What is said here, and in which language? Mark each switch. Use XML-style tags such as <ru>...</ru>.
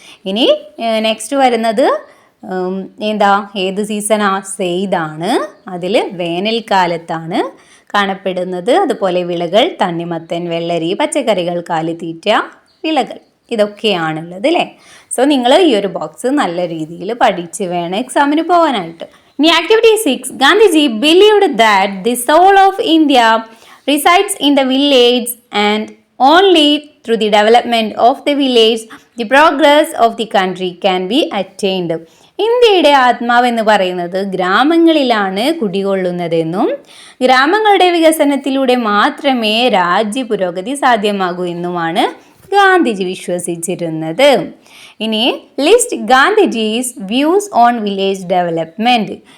<ml>ഇനി നെക്സ്റ്റ് വരുന്നത് എന്താ? ഏത് സീസണാ? സെയ്ദാണ്. അതിൽ വേനൽക്കാലത്താണ് കാണപ്പെടുന്നത്. അതുപോലെ വിളകൾ തണ്ണിമത്തൻ, വെള്ളരി, പച്ചക്കറികൾ, കാലിത്തീറ്റ വിളകൾ, ഇതൊക്കെയാണുള്ളത് അല്ലേ. സോ നിങ്ങൾ ഈ ഒരു ബോക്സ് നല്ല രീതിയിൽ പഠിച്ച് വേണം എക്സാമിന് പോകാനായിട്ട്.</ml> <en>ഇനി activity 6, Gandhiji believed that the soul of India resides in the village and only through the development of the village the progress of the country can be attained.</en> <ml>ഇന്ത്യയുടെ ആത്മാവെന്ന് പറയുന്നത് ഗ്രാമങ്ങളിലാണ് കുടികൊള്ളുന്നതെന്നും ഗ്രാമങ്ങളുടെ വികസനത്തിലൂടെ മാത്രമേ രാജ്യ പുരോഗതി സാധ്യമാകൂ എന്നുമാണ് ഗാന്ധിജി വിശ്വസിച്ചിരുന്നത്.</ml> <en>ഇനി list Gandhiji's views on village development.</en>